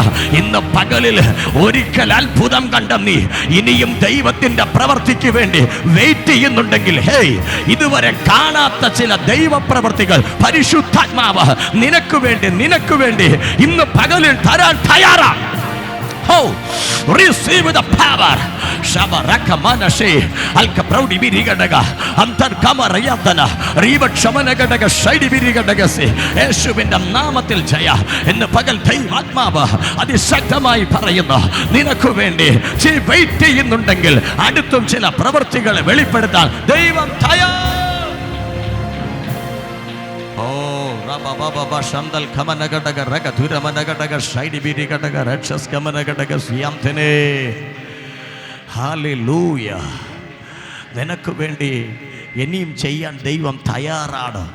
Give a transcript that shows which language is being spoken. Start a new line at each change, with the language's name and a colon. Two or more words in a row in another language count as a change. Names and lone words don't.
Malayalam: ഇന്ന് പകലിൽ ഒരിക്കൽ അത്ഭുതം കണ്ട നീ ഇനിയും ദൈവത്തിന്റെ പ്രവൃത്തിക്ക് വേണ്ടി വെയിറ്റ് ചെയ്യുന്നുണ്ടെങ്കിൽ, ഇതുവരെ കാണാത്ത ചില ദൈവപ്രവൃത്തികൾ പരിശുദ്ധാത്മാവ് നിനക്ക് വേണ്ടി ഇന്ന് പകലിൽ തരാൻ തയ്യാറാണ്.
English: Receive the power. Shabaraka manashe alka proudi birigadaga antar kamarayatana riba shamanagadaga shaidi birigadagase
Malayalam: യേശുവിന്റെ നാമത്തിൽ ജയ. ഇന്ന് പകൽ ദൈവാത്മാവ് അതിശക്തമായി പറയുന്നു, നിനക്ക് വേണ്ടി വെയിറ്റ് ചെയ്യുന്നുണ്ടെങ്കിൽ അടുത്തും ചില പ്രവൃത്തികളെ വെളിപ്പെടുത്താൻ ദൈവം തയ്യാർ. നിനക്ക് വേണ്ടി ഇനിയും ചെയ്യാൻ ദൈവം തയ്യാറാണ്.